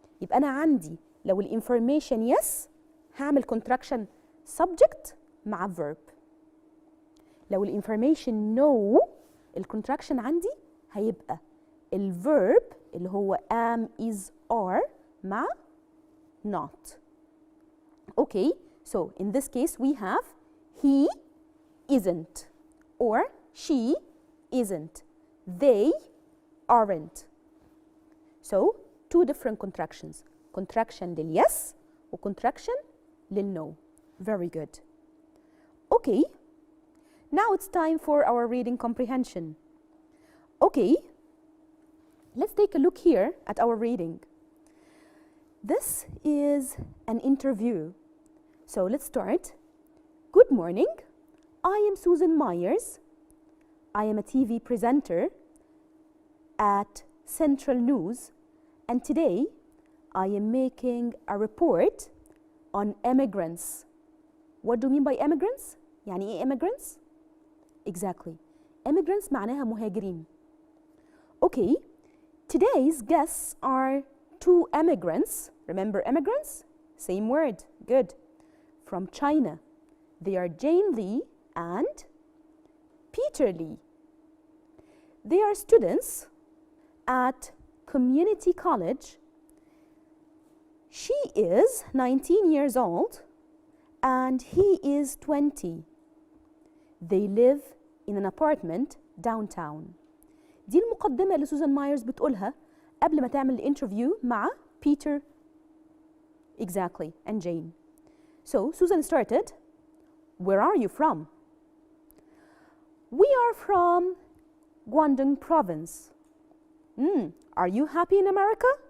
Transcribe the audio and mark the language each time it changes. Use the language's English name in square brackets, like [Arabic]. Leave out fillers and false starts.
[Arabic] يبقى أنا عندي لو الانفورميشن yes هعمل contraction subject مع verb. لو الانفورميشن no الcontraction عندي هيبقى الverb اللي هو am is are مع not. [English] Okay, so in this case we have he isn't or she isn't. They aren't. So two different contractions. Contraction لل yes و contraction لل no. Very good. Okay, now it's time for our reading comprehension. Okay, let's take a look here at our reading. This is an interview. So let's start. Good morning. I am Susan Myers. I am a TV presenter at Central News, and today I am making a report on immigrants. What do you mean by immigrants? [Arabic] يعني إيه immigrants? [English] Exactly. [Arabic] Immigrants معناها مهاجرين. [English] Okay, today's guests are two immigrants. Remember immigrants? Same word. Good. From China. They are Jane Lee and Peter Lee. They are students at community college. She is 19 years old and he is 20. They live in an apartment downtown. [Arabic] دي المقدمة اللي سوزان مايرز بتقولها قبل ما تعمل الانترفيو مع بيتر. [English] Exactly, and Jane. So Susan started, where are you from? We are from Guangdong province. Are you happy in America?